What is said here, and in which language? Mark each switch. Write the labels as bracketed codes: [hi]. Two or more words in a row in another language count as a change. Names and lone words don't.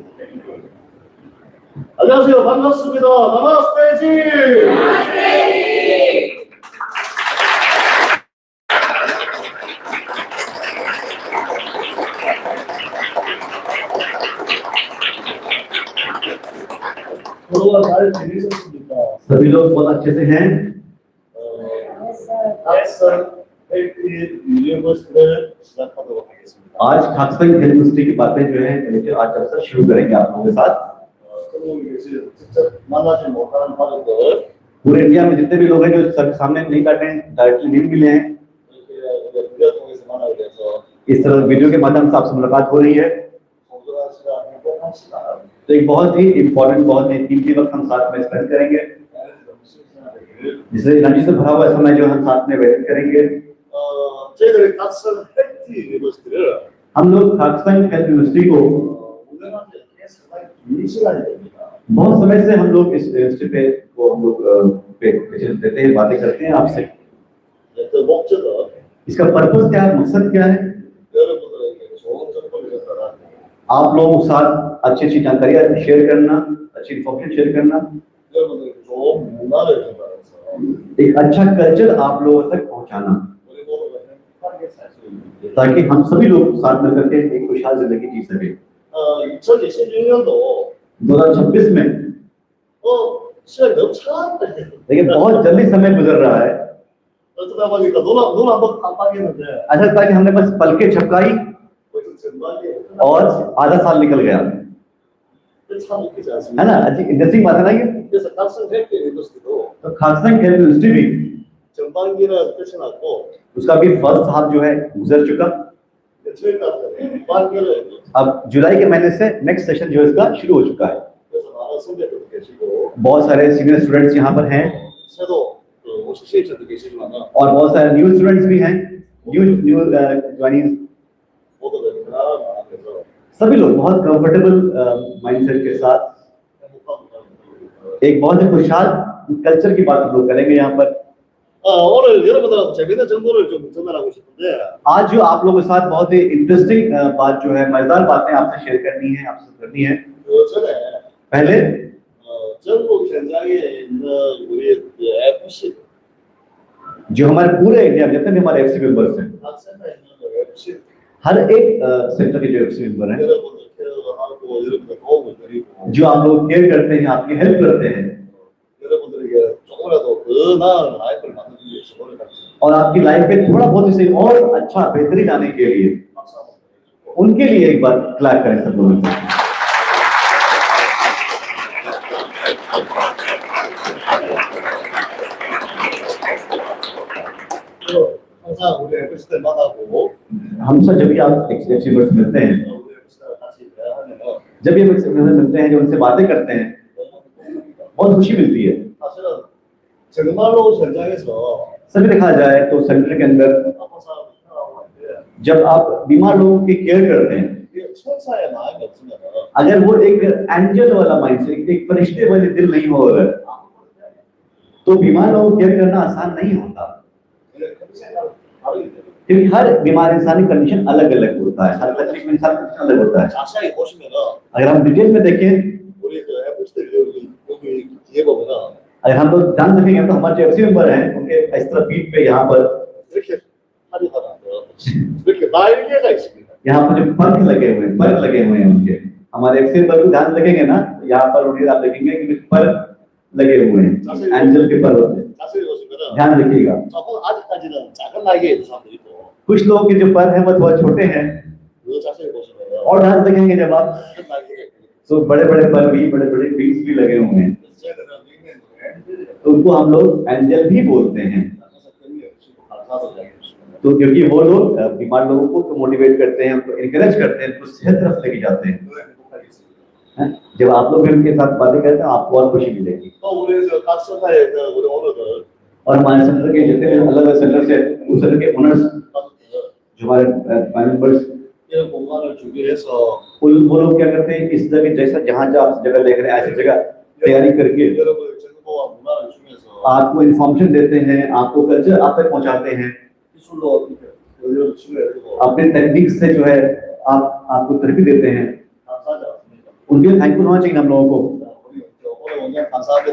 [ko] 안녕하세요. 반갑습니다. 나마스테지. 잘 지내셨습니까? [hi] सभी लोग बहुत अच्छे से हैं। [ko] यूनिवर्सिटी를 시작하도록 하겠습니다. [hi] आज खाकसंग हेल्थ यूनिवर्सिटी की बातें जो है आज आपसे शुरू करेंगे आप लोगों के साथ। [ko] 직접 만나지 못하는 분들 [hi] पूरे इंडिया में जितने भी लोग हैं जो सबके सामने नहीं बैठे हैं, डायरेक्टली नहीं मिले हैं, [ko] वीडियो 통해서 만나게 돼서 [hi] इस तरह वीडियो के माध्यम से आपसे मुलाकात हो रही है। [ko] 소중한 시간, 행복한 시간 [hi] तो एक बहुत ही इम्पोर्टेंट, बहुत ही कीमती वक्त हम साथ में स्पेंड करेंगे, जिससे एनर्जी से भरा हुआ समय जो हम साथ में व्यतीत करेंगे। [ko] 저희들이 각성 헬스 유니버시티를 [hi] हम लोग खाकसंग हेल्थ यूनिवर्सिटी को [ko] 운영한 지 상당히 긴 시간이 됩니다. [hi] बहुत समय से हम लोग इस यूनिवर्सिटी पे को हम लोग देते हैं, बातें करते हैं आपसे। [ko] 그 목적은 [hi] इसका पर्पस क्या है, मकसद क्या है? [ko] 여러분들에게 좋은 정보를 전달하고 [hi] आप लोगों के साथ अच्छी अच्छी जानकारियां शेयर करना, अच्छी इन्फॉर्मेशन शेयर करना, [ko] 여러분들에게 좋은 문화를 전달해서 [hi] एक अच्छा कल्चर आप लोगों तक पहुंचाना, [ko] 우리 모두가 행복하게 살 수 있는 [hi] ताकि हम सभी लोग साथ मिलकर के एक खुशहाल जिंदगी जी सके। [ko] 2026년도 [hi] 2026 में [ko] 시간이 너무 차는데 [hi] देखिए बहुत जल्दी समय गुजर रहा है। [ko] 어쩌다 보니까 눈 한번 깜빡했는데 [hi] ऐसा लगता है कि हमने बस पलकें झपकाई [ko] 벌써 전반기에 [hi] और आधा साल निकल गया, [ko] 참 웃기지 [hi] है [ko] 않습니까? [hi] ना? अच्छी इंटरेस्टिंग बात है ना ये। [ko] 그래서 각성 헬스 유니버시티도 [hi] तो खाकसंग हेल्थ यूनिवर्सिटी भी [ko] 전반기는 끝이 났고 [hi] उसका भी [en] first half [hi] जो है गुजर चुका। [ko] 저희가 후반기를 [hi] अब जुलाई के महीने से [en] next session [hi] जो है इसका शुरू हो चुका है। [ko] 그래서 많은 선배들 계시고 [hi] बहुत सारे [en] senior students [hi] यहाँ पर हैं [ko] 새로 오실 시입생도 계시지만 [hi] और बहुत सारे [en] new students [hi] भी हैं, [en] new joining. [ko] 모두가 편안해서 [hi] सभी लोग बहुत [en] comfortable mindset [hi] के साथ एक बहुत ही खुशहाल कल्चर की बात हम लोग करेंगे यहाँ पर। [ko] 오늘 여러분들한테 재밌는 정보를 좀 전달하고 싶은데 [hi] आज जो आप लोगों के साथ बहुत ही इंटरेस्टिंग बात जो है, मजेदार बातें आपसे शेयर करनी है, आपसे करनी है। [ko] 그 전에 [hi] पहले [ko] 전국 현장에 있는 우리 FC [hi] जो हमारे पूरे इंडिया में जितने भी हमारे [en] FC members [hi] हैं, [ko] 각 센터에 있는 FC [hi] हर एक सेंटर के जो [en] FC member [hi] हैं, [ko] 여러분들 케어하고 여러분들 도움을 드리고 [hi] जो आप लोग केयर करते हैं, आपकी हेल्प करते हैं [ko] 여러분들에게 조금이라도 더 나은 라이프를 만들기 위해서 노력하겠습니다. [hi] और आपकी लाइफ में थोड़ा बहुत इसे और अच्छा बेहतरीन आने के लिए [ko] 박수 한번 드리고 [hi] उनके लिए एक बार क्लैप करें सब लोग। [ko] 항상 우리 FC들 만나고 [hi] हम सब जब भी आप [en] FC members [hi] मिलते हैं, [ko] 우리 FC들 같이 대화하면 [hi] जब भी हम [en] FC members [hi] मिलते हैं, जो उनसे बातें करते हैं, बहुत खुशी मिलती है। [ko] 사실은 정말로 현장에서 [hi] सभी देखा जाए तो सेंटर के अंदर [ko] 아픈 사람 생각하고 하는데 [hi] जब आप बीमार लोगों की केयर करते हैं, [ko] 이게 천사의 마음이 없으면 [hi] अगर वो एक एंजल वाला माइंडसेट, एक फरिश्ते वाले दिल नहीं हो रहा है, तो बीमार लोगों को केयर करना आसान नहीं होता, क्योंकि हर बीमार इंसान की कंडीशन अलग अलग होता है, हर तकलीफ में इंसान का अलग होता है। [ko] 자세하게 보시면은 [hi] अगर हम डिटेल में देखें, [ko] 우리 그 FC들 여기 뒤에 보면은 [hi] अगर हम लोग जान सकेंगे तो हमारे जो [en] FC member [hi] हैं उनके इस तरह पीठ पे यहाँ पर [ko] 이렇게 다리가 나요. 이렇게 날개가 있습니다. [hi] यहाँ पर जो पंख लगे हुए हैं उनके, हमारे [en] FC member [hi] को ध्यान रखेंगे ना, तो यहाँ पर उन्हें आप देखेंगे कि पर लगे हुए हैं, एंजल के पर होते हैं। [ko] 자세히 보시면은 [hi] ध्यान रखिएगा, [ko] 조금 아직까지는 작은 날개 있는 사람도 있고 [hi] कुछ लोगों के जो पर है वो थोड़ा छोटे हैं, [ko] 그 자세히 보시면은 [hi] और ध्यान देखेंगे जब आप [ko] 큰 날개가 있고 [hi] तो बड़े बड़े पर भी, बड़े बड़े विंग्स भी लगे हुए हैं, [ko] 저희들은 닉네임을 [hi] तो उनको हम लोग एंजल भी बोलते हैं। [ko] 그래서 그게 주고 감사하다고 이야기했습니다. [hi] तो क्योंकि वो लोग बीमार लोगों को मोटिवेट करते हैं, उनको इनकरेज करते हैं, उनको सेहत तरफ लेके जाते हैं। [ko] 늘 행복하겠습니다. [hi] जब आप लोग भी उनके साथ बातें करते हैं, आपको और खुशी मिलेगी। [ko] 또 우리 각 센터에 있는 우리 오너들 [hi] और हमारे सेंटर के जितने अलग अलग सेंटर से उस सेंटर के ओनर्स, जो हमारे मेंबर्स, [ko] 이런 공간을 준비해서 [hi] वो लोग क्या करते हैं, इस जगह जैसा जहाँ आप जगह देख रहे हैं, ऐसी जगह तैयारी करके [ko] 여러분 정보와 문화를 주면서 [hi] आपको इन्फॉर्मेशन देते हैं, आपको कल्चर आप तक पहुँचाते हैं, [ko] 기술로 연료를 치료해주고 [hi] अपने टेक्निक से जो है आपको थेरेपी देते हैं। [ko] 감사하지 않습니까? [hi] उनके लिए थैंकफुल होना चाहिए हम लोगों को। [ko] 우리 오늘 원장 감사합니다.